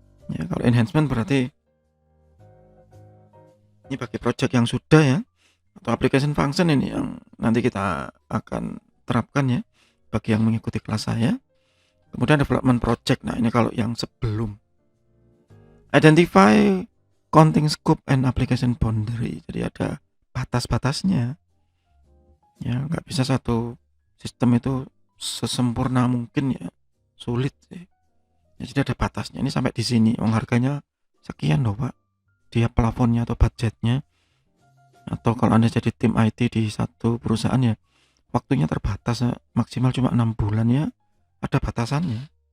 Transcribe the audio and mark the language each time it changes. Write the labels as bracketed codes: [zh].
[id] Ya, kalau enhancement berarti ini bagi project yang sudah ya, atau application function ini yang nanti kita akan terapkan ya bagi yang mengikuti kelas saya. Kemudian development project. Nah, ini kalau yang sebelum. [en] Identify counting scope and application boundary. [id] Jadi ada batas-batasnya. Ya, nggak bisa satu sistem itu sesempurna mungkin ya. Sulit sih. Ya, jadi ada batasnya. Ini sampai di sini. Harganya sekian loh, Pak. Dia plafonnya atau budgetnya. Atau kalau Anda jadi tim IT di satu perusahaan ya, waktunya terbatas, maksimal cuma 6 bulan ya, ada batasannya.